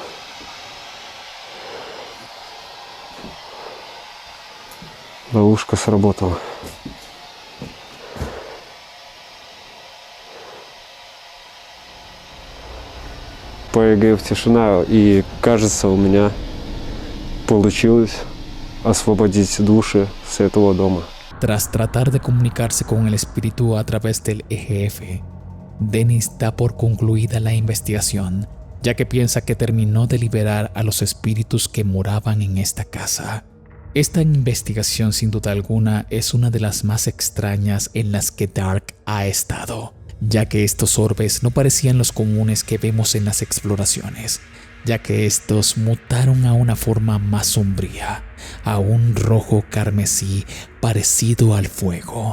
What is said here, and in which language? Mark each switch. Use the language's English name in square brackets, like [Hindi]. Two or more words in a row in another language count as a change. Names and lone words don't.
[Russian] Ловушка сработала. Появилась тишина, и кажется, у меня получилось освободить души с этого дома. [Spanish] Tras tratar de comunicarse con el espíritu a través del EGF, Dennis da por concluida la investigación, ya que piensa que terminó de liberar a los espíritus que moraban en esta casa. Esta investigación, sin duda alguna, es una de las más extrañas en las que Dark ha estado, ya que estos orbes no parecían los comunes que vemos en las exploraciones, ya que estos mutaron a una forma más sombría, a un rojo carmesí parecido al fuego.